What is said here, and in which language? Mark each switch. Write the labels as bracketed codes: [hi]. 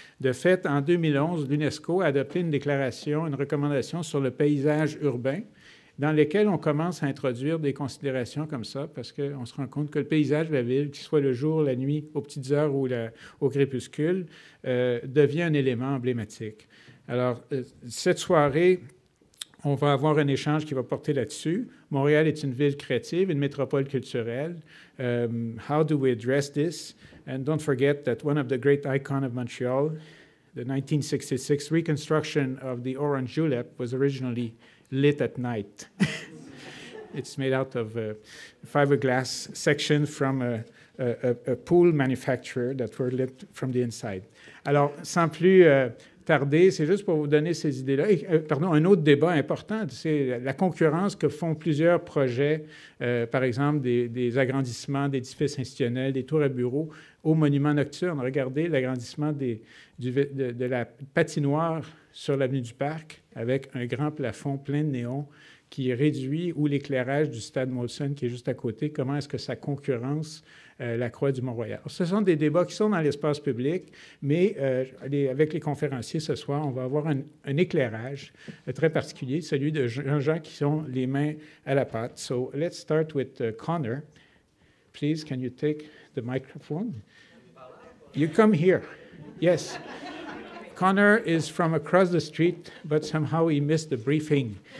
[fr] De fait, en 2011, l'UNESCO a adopté une déclaration, une recommandation sur le paysage urbain dans lesquelles on commence à introduire des considérations comme ça parce qu'on se rend compte que le paysage de la ville, qu'il soit le jour, la nuit, aux petites heures ou au crépuscule, devient un élément emblématique. Alors, cette soirée, on va avoir un échange qui va porter là-dessus. Montréal est une ville créative, une métropole culturelle. [en] How do we address this? And don't forget that one of the great icons of Montreal, the 1966 reconstruction of the Orange Julep, was originally lit at night. It's made out of a fiberglass section from a pool manufacturer that were lit from the inside. [fr] Alors, sans plus tarder, c'est juste pour vous donner ces idées-là. Pardon, un autre débat important, c'est la concurrence que font plusieurs projets, par exemple des agrandissements d'édifices institutionnels, des tours à bureaux, aux monuments nocturnes. Regardez l'agrandissement de la patinoire sur l'avenue du Parc avec un grand plafond plein de néons qui réduit, ou l'éclairage du stade Molson qui est juste à côté. Comment est-ce que ça concurrence la Croix du Mont-Royal? Ce sont des débats qui sont dans l'espace public, mais avec les conférenciers ce soir, on va avoir un éclairage très particulier, celui de gens qui ont les mains à la pâte. [en] So let's start with Connor. Please, can you take the microphone? You come here. Yes. Connor is from across the street, but somehow he missed the briefing.